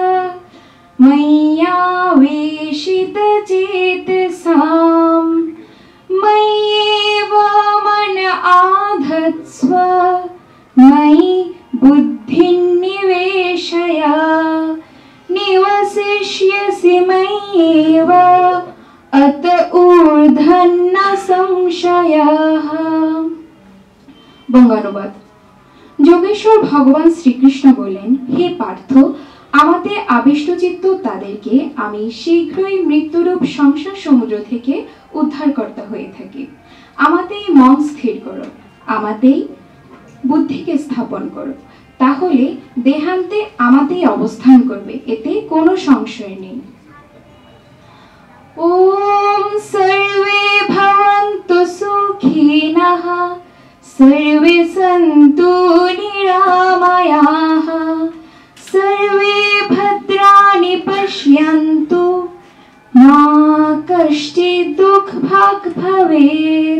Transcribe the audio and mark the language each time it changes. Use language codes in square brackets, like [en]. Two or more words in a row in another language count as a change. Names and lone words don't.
[sa] मय्यावेशितचेतसां मय्येव मन आधत्स्व मयि बुद्धिं निवेशय निवसिष्यसि मय्येव अत ऊर्ध्वं न संशयः। [bn] বঙ্গানুবাদ। যোগেশ্বর ভগবান শ্রীকৃষ্ণ বললেন, হে পার্থ, আমাতে আবিষ্টচিত্ত তাদেরকে আমি শীঘ্রই মৃত্যুরূপ সংসার সমুদ্র থেকে উদ্ধারকর্তা হয়ে থাকি। আমাতেই মন স্থির করো, আমাতেই বুদ্ধিকে স্থাপন করো, তাহলে দেহান্তে আমাতেই অবস্থান করবে, এতে কোনো সংশয় নেই। [sa] ওম সর্বে ভবন্তু সুখিনঃ सर्वे सन्तु निरामयाः सर्वे भद्राणि पश्यन्तु मा कश्चित् दुःखभाग् भवेत्।